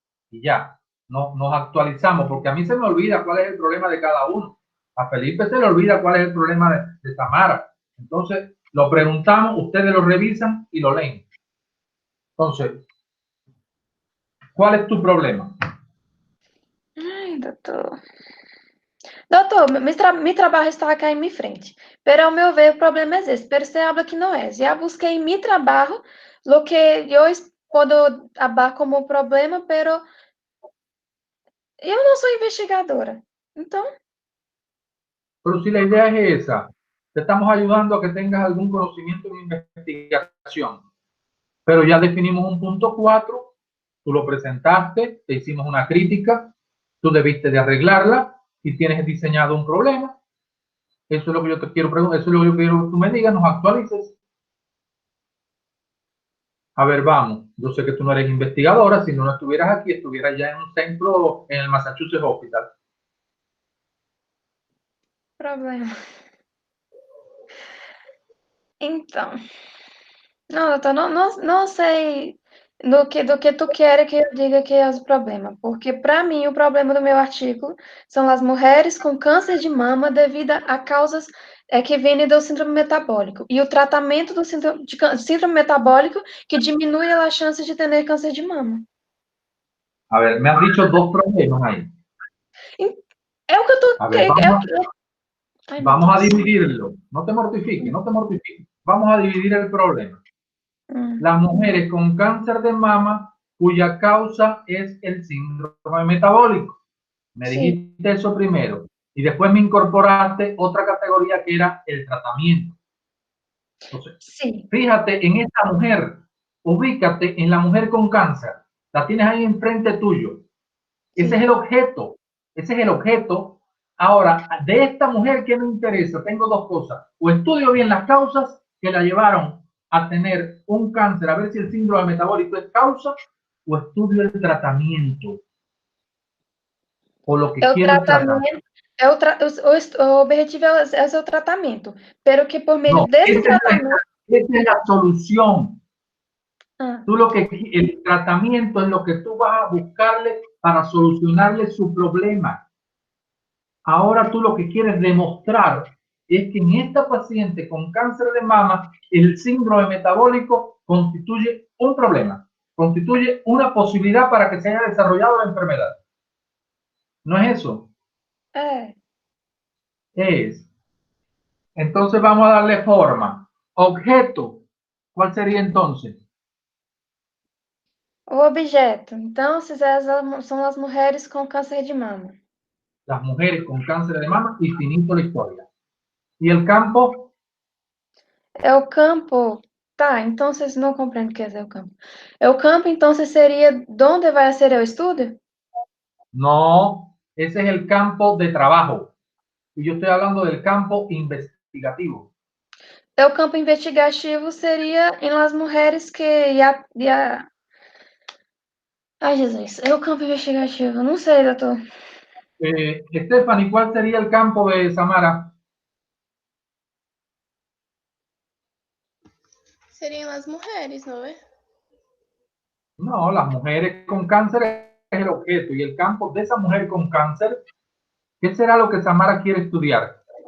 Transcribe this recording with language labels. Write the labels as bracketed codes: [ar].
[es] Y ya, nos actualizamos, porque a mí se me olvida cuál es el problema de cada uno. A Felipe se le olvida cuál es el problema de Tamara. Entonces, lo preguntamos, ustedes lo revisan y lo leen. Entonces, ¿cuál es tu problema? [pt] Ai, doutor. Doutor, meu trabalho está acá em minha frente. Pero, ao meu ver, o problema é esse. Pero você habla que não é. Já busquei em meu trabalho lo que eu posso hablar como problema, pero eu não sou investigadora. Então... [es] Pero si la idea es esa, te estamos ayudando a que tengas algún conocimiento de investigación. Pero ya definimos un punto 4, tú lo presentaste, te hicimos una crítica, tú debiste de arreglarla y tienes diseñado un problema. Eso es lo que yo te quiero preguntar, eso es lo que yo quiero que tú me digas, nos actualices. A ver, vamos, yo sé que tú no eres investigadora, si no estuvieras aquí, estuvieras ya en un centro en el Massachusetts Hospital. Problema. [pt] Então, não, doutor, não sei do que tu quer que eu diga que é o problema, porque para mim o problema do meu artigo são as mulheres com câncer de mama devido a causas que vêm do síndrome metabólico e o tratamento do síndrome metabólico que diminui a chance de ter câncer de mama. [es] A ver, me has dicho 2 problemas ahí. [pt] É o que eu tô... [es] A ver, vamos a dividirlo. No te mortifiques, no te mortifiques. Vamos a dividir el problema. Las mujeres con cáncer de mama cuya causa es el síndrome metabólico. Me dijiste eso primero. Y después me incorporaste otra categoría que era el tratamiento. Entonces, fíjate en esta mujer. Ubícate en la mujer con cáncer. La tienes ahí enfrente tuyo. Ese es el objeto. Ese es el objeto. Ahora, de esta mujer, ¿qué me interesa? Tengo 2 cosas. O estudio bien las causas que la llevaron a tener un cáncer, a ver si el síndrome metabólico es causa, o estudio el tratamiento. O lo que quiero tratar. [pt] O objetivo é o tratamento. Pero que por meio desse tratamento... [es] Esa es la solución. Tú el tratamiento es lo que tú vas a buscarle para solucionarle su problema. Ahora tú lo que quieres demostrar es que en esta paciente con cáncer de mama, el síndrome metabólico constituye un problema, constituye una posibilidad para que se haya desarrollado la enfermedad. ¿No es eso? Es Entonces vamos a darle forma. Objeto. ¿Cuál sería entonces? [pt] O objeto. Então, essas são as mulheres com câncer de mama. [es] Las mujeres con cáncer de mama y finito la historia. ¿Y el campo? [pt] É o campo. Tá, então vocês não compreendem o que é o campo. É o campo, então seria onde vai ser o estudo? [es] No, ese es el campo de trabajo. Y yo estoy hablando del campo investigativo. [pt] É o campo investigativo seria em las mulheres que Ai, Jesus, é o campo investigativo. Não sei, doutor. [es] Stephanie, ¿cuál sería el campo de Samara? [pt] Seriam as mulheres, não é? [es] No, las mujeres con cáncer es el objeto y el campo de esa mujer con cáncer, ¿qué será lo que Samara quiere estudiar?